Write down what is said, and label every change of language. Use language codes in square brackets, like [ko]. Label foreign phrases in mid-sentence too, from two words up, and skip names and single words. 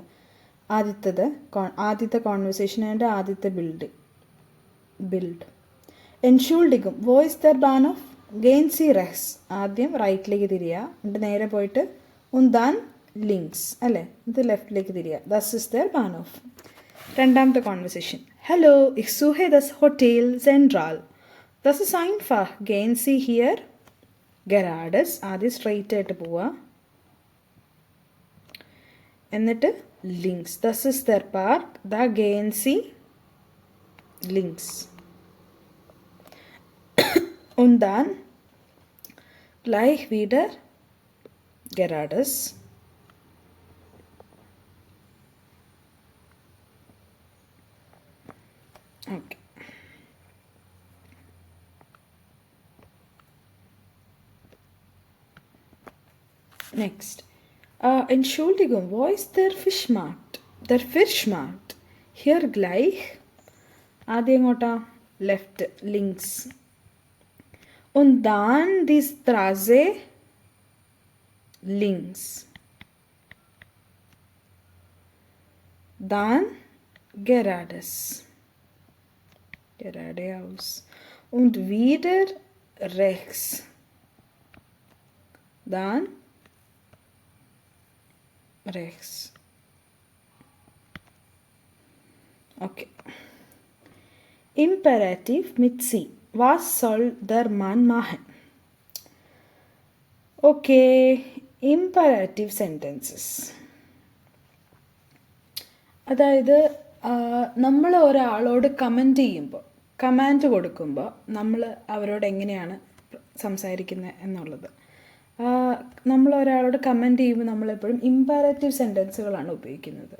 [ml] ആദ്യത്തെ [en] conversation and [ml] ആദ്യത്തെ ബിൽഡ്. [de] Entschuldigung wo ist der Bahnhof gehen Sie rechts. [ml] ആദ്യം റൈറ്റിലേക്ക് തിരിയുക, എന്നിട്ട് നേരെ പോയിട്ട് [de] und dann links [ml] അല്ലേ, ഇത് ലെഫ്റ്റിലേക്ക് തിരിയുക. [de] das ist der Bahnhof. [ml] രണ്ടാമത്തെ കോൺവെർസേഷൻ, [de] ഹലോ ich suche das Hotel Central. Das ist einfach. Gehen Sie hier geradeaus. [ml] ആദ്യം സ്ട്രെയിറ്റ് ആയിട്ട് പോവുക, എന്നിട്ട് ലിങ്ക്സ്. [de] das ist der Park. Da gehen Sie links. Und dann gleich wieder geradeaus. Okay. Next. Entschuldigung, wo ist der Fischmarkt? Der Fischmarkt. Hier gleich. [ml] ആദ്യം എങ്ങോട്ടാ? ലെഫ്റ്റ്, ലിങ്ക്സ്. [de] Und dann die Straße links. Dann geradeaus. Und wieder rechts. Dann rechts. Okay. Imperativ mit Sie. Was soll der Mann machen? [en] Okay, imperative sentences. [ml] അതായത് നമ്മൾ ഒരാളോട് കമാൻഡ് കൊടുക്കുമ്പോൾ നമ്മൾ അവരോട് എങ്ങനെയാണ് സംസാരിക്കുന്നത് എന്നുള്ളത്. നമ്മൾ ഒരാളോട് കമൻറ്റ് ചെയ്യുമ്പോൾ നമ്മളെപ്പോഴും [en] imperative sentences [ml] ഉപയോഗിക്കുന്നത്.